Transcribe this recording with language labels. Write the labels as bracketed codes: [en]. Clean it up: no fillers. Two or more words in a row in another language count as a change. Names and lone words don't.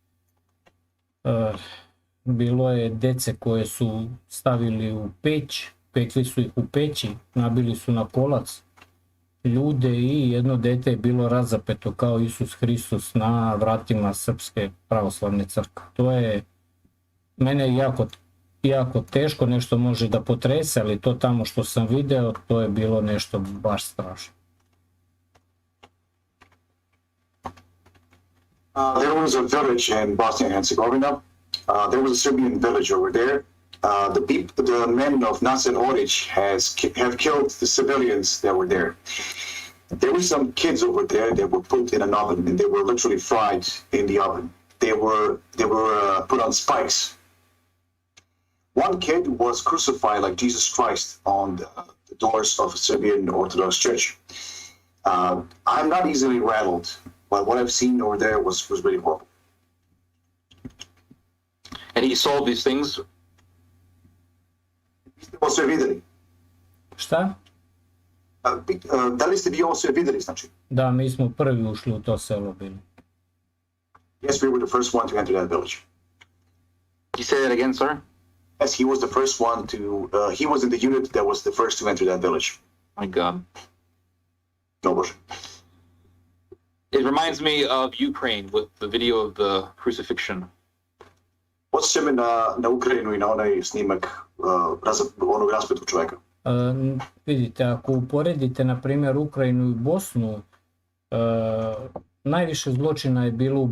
[sr] Bilo je dece koje su stavili u peć, pekli su ih u peći, nabili su na kolac ljude i jedno dete je bilo razapeto kao Isus Hristos na vratima Srpske pravoslavne crkve. To je mene jako teško, nešto može da potrese, ali to tamo što sam video, to je bilo nešto baš strašno. [en] There was a village in Bosnia and Herzegovina. There was a Serbian village over there. The men of Nasser Orić have killed the civilians that were there. There were some kids over there that were put in an oven and they were literally fried in the oven. They were put on spikes. One kid was crucified like Jesus Christ on the doors of a Serbian Orthodox church. I'm not easily rattled, but what I've seen over there was really horrible. And he saw these things. [sr] Ovo sve videli. Šta? Da li ste vi ovo sve videli, znači? Da, mi smo prvi ušli u to selo bili. [en] Yes, we were the first one to enter that village. You say that again, sir? Yes, he was the first one to, he was in the unit that was the first to enter that village. My God. [sr] No Bože. [en] It reminds me of Ukraine with the video of the crucifixion. [sr] Podsjeća me na Ukrajinu i na onaj snimak onog raspetog čoveka. Vidite, ako uporedite, na primjer, Ukrajinu i Bosnu, najviše zločina je bilo u